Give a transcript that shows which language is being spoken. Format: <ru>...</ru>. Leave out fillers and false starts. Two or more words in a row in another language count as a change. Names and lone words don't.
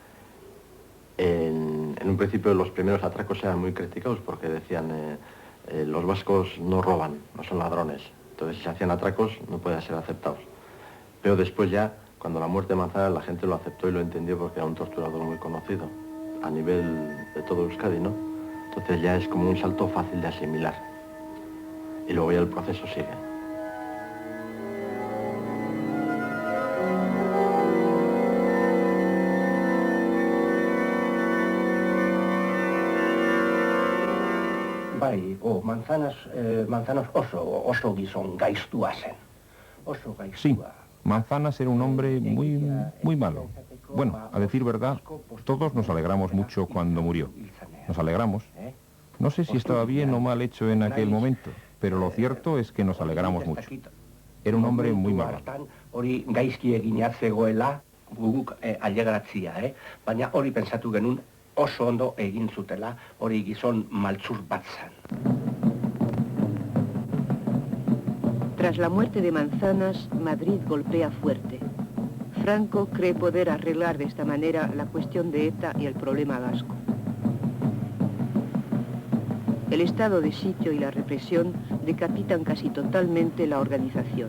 <es>En un principio los primeros atracos eran muy criticados porque decían los vascos no roban, no son ladrones, entonces si se hacían atracos no podían ser aceptados. Pero después ya, cuando la muerte de Manzanas, la gente lo aceptó y lo entendió porque era un torturador muy conocido a nivel de todo Euskadi, ¿no? Entonces ya es como un salto fácil de asimilar. Y luego ya el proceso sigue.</es> <eu>Bai, Manzanas oso gizon gaiztua zen. Oso gaiztua.</eu> <es>Sí, Manzanas era un hombre muy malo. Bueno, a decir verdad, todos nos alegramos mucho cuando murió. Nos alegramos. No sé si estaba bien o mal hecho en aquel momento, pero lo cierto es que nos alegramos mucho. Era un hombre muy malo.</es> <eu>Hori gaizki egina zegoela, guk alegratzia, baina hori pentsatu genuen oso ondo egin zutela, hori gizon maltzur bat zen.</eu> <es>Tras la muerte de Manzanas, Madrid golpea fuerte. Franco cree poder arreglar de esta manera la cuestión de ETA y el problema vasco. El estado de sitio y la represión decapitan casi totalmente la organización.</es>